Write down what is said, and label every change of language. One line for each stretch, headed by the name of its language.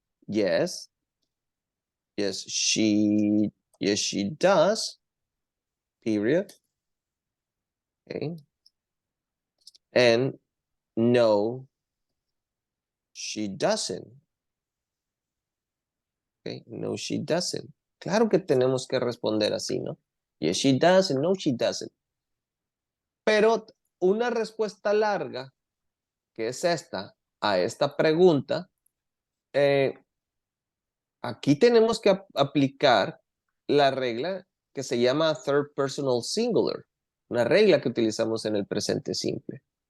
English: Yes. Yes, she does. Period. Okay. And no, she doesn't. Okay. No, she doesn't.
Spanish: Claro que tenemos que responder así, ¿no?
English: Yes, she does, and no, she doesn't.
Spanish: Pero una respuesta larga, que es esta, a esta pregunta, aquí tenemos que aplicar la regla que se llama
English: third personal singular,
Spanish: una regla que utilizamos en el presente simple.